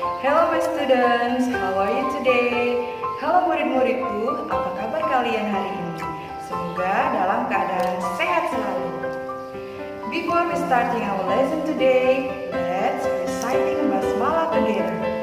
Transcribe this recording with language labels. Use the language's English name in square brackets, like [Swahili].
[English] Hello my students, how are you today? [Indonesian] Halo murid-muridku, apa kabar kalian hari ini? Semoga dalam keadaan sehat selalu. [English] Before we starting our lesson today, let's reciting basmalah together.